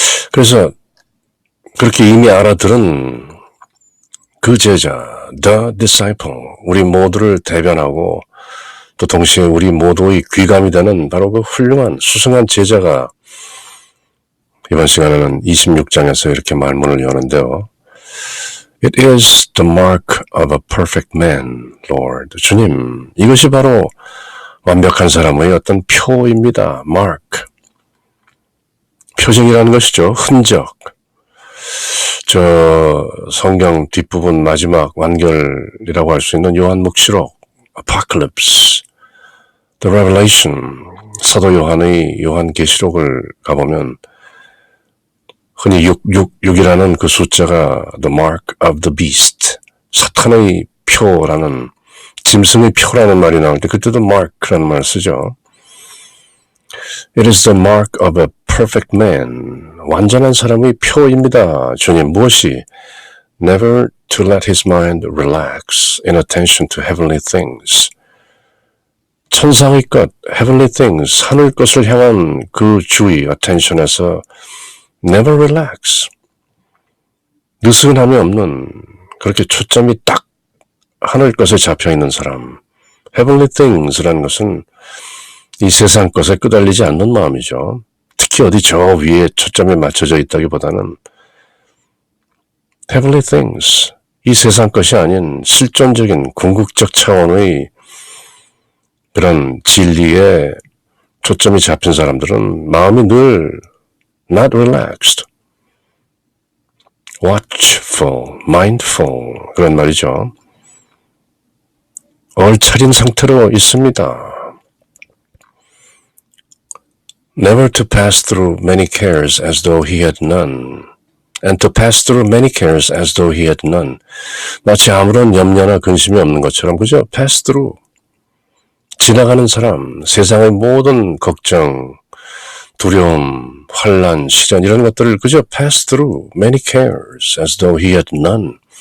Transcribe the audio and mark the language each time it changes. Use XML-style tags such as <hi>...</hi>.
<ko>그래서 그렇게 이미 알아들은 그 제자,</ko> <en>the disciple,</en> <ko>우리 모두를 대변하고 또 동시에 우리 모두의 귀감이 되는 바로 그 훌륭한 수승한 제자가 이번 시간에는 26장에서 이렇게 말문을 여는데요.</ko> <en>It is the mark of a perfect man, Lord.</en> <ko>주님, 이것이 바로 완벽한 사람의 어떤 표입니다. mark. 표징이라는 것이죠. 흔적. 저 성경 뒷부분 마지막 완결이라고 할 수 있는 요한묵시록, Apocalypse, The Revelation, 사도 요한의 요한계시록을 가보면 흔히 666이라는 그 숫자가</ko> <en>The Mark of the Beast,</en> <ko>사탄의 표라는, 짐승의 표라는 말이 나올 때 그때도 Mark라는 말을 쓰죠.</ko> <en>It is the mark of a perfect man,</en> <ko>완전한 사람의 표입니다. 주님, 무엇이?</ko> <en>Never to let his mind relax in attention to heavenly things.</en> <ko>천상의 것,</ko> <en>heavenly things,</en> <ko>하늘 것을 향한 그 주의, attention에서</ko> <en>never relax.</en> <ko>느슨함이 없는, 그렇게 초점이 딱 하늘 것에 잡혀있는 사람. heavenly things라는 것은 이 세상 것에 끄달리지 않는 마음이죠. 특히 어디 저 위에 초점이 맞춰져 있다기보다는 heavenly things, 이 세상 것이 아닌 실존적인 궁극적 차원의 그런 진리에 초점이 잡힌 사람들은 마음이 늘</ko> <en>not relaxed, watchful, mindful,</en> <ko>그런 말이죠. 얼차린 상태로 있습니다.</ko> <en>Never to pass through many cares as though he had none, and to pass through many cares as though he had none.</en> <ko>마치 아무런 염려나 근심이 없는 것처럼, 그죠?</ko> <en>pass through.</en> <ko>지나가는 사람, 세상의 모든 걱정, 두려움, 환란, 시련 이런 것들을 그저</ko> <en>pass through many cares as though he had none.</en>